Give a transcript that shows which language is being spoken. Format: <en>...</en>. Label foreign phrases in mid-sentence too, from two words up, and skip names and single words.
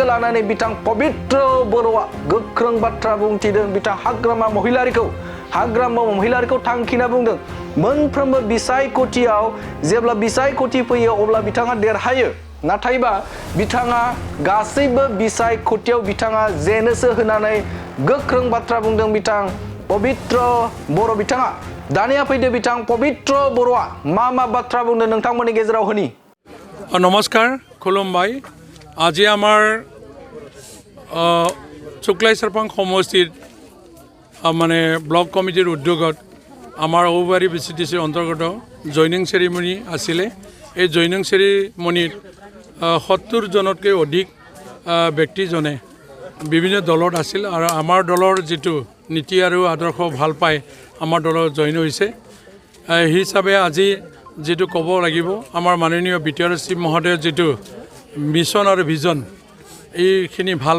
<brx>लानानै बिथां पबित्र बर'आ गोख्रों बाथ्रा बुंथिदों बिथां हाग्रामा महिलारिखौ थांखिना बुंदों मोनफ्रोमबो बिसायख'थियाव जेब्ला बिसायख'थि फैयो अब्ला बिथाङा देरहायो नाथायबा बिथाङा गासैबो बिसायख'थियाव बिथाङा जेनोसो होनानै गोख्रों बाथ्रा बुंदों बिथां पबित्र बर' बिथाङा दानिया फैदो बिथां पबित्र बर'आ मा बाथ्रा बुंदों नोंथांमोननि गेजेराव होनि नमस्कार खुलुमबाय</brx> <as>আজি আমাৰ শুক্লাই সেরফাং সমষ্টিত মানে</as> <en>block committee</en> <as>উদ্যোগত আমাৰ ঔবাৰী ভিচিডিচিৰ অন্তৰ্গত</as> <en>joining ceremony</en> <as>আছিলে এই</as> <en>joining ceremony</en> <as>70 জনতকৈ অধিক ব্যক্তিজনে বিভিন্ন দলত আছিল আৰু আমাৰ দলৰ যিটো নীতি আৰু আদৰ্শ ভাল পায় আমাৰ দলত জইন হৈছে সেই হিচাপে আজি যেটো ক'ব লাগিব আমাৰ মাননীয় বিটিআৰ চিফ মহোদয়ৰ যেটো মিছন আৰু ভিজন এইখিনি ভাল</as>